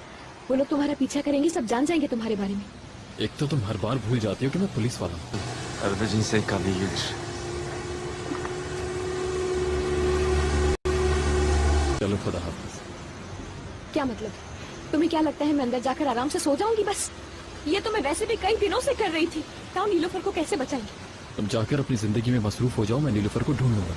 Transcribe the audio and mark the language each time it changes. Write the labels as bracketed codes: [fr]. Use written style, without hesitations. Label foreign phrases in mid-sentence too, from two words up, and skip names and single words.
[hi] वो लोग तुम्हारा पीछा करेंगे, सब जान जाएंगे तुम्हारे बारे में। एक तो तुम हर बार भूल जाती हो कि मैं पुलिस वाला हूँ। [tr] Arada cinsel kavga gelir. [hi] चलो खुदा हाफिज। क्या मतलब? तुम्हें क्या लगता है मैं अंदर जाकर आराम से सो जाऊंगी बस? ये तो मैं वैसे भी कई दिनों से कर रही थी। बताओ नीलोफर को कैसे बचाएंगे? तुम जाकर अपनी जिंदगी में मसरूफ हो जाओ, मैं नीलोफर को ढूंढ लूंगा।